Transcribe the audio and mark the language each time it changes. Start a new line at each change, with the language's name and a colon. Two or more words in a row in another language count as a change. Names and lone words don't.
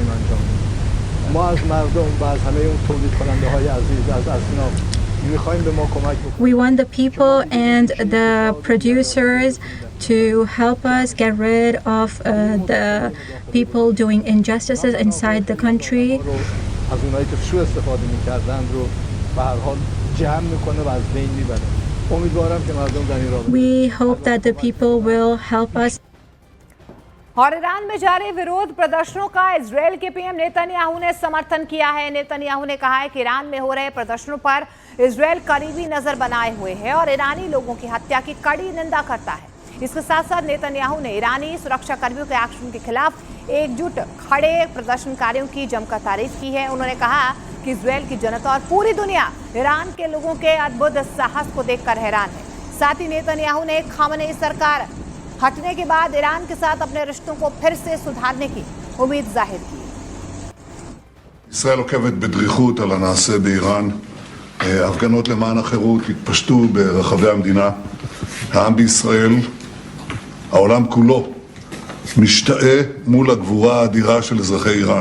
English: We want the people and the producers to help us get rid of the people doing injustices inside the country. We hope that the people will help us.
Hindi: और ईरान में जारी विरोध प्रदर्शनों का इजरायल के पीएम नेतन्याहू ने समर्थन किया है। नेतन्याहू ने कहा है कि ईरान में हो रहे प्रदर्शनों पर इजरायल करीबी नजर बनाए हुए है और ईरानी लोगों की हत्या की कड़ी निंदा करता है। इसके साथ साथ नेतन्याहू ने ईरानी सुरक्षा कर्मियों के एक्शन के खिलाफ एकजुट खड़े प्रदर्शनकारियों की जमकर तारीफ की है। उन्होंने कहा कि इजरायल की जनता और पूरी दुनिया ईरान के लोगों के अद्भुत साहस को देखकर हैरान है। साथ ही नेतन्याहू ने खामेनेई सरकार हटने के बाद ईरान के साथ अपने रिश्तों को फिर से सुधारने की उम्मीद जाहिर की।
Hebrew: ישראל עוקבת בדריכות על הנעשה באיראן. הפגנות למען החירות התפשטו ברחבי המדינה. העם בישראל, העולם כולו, משתאה מול הגבורה האדירה של אזרחי איראן.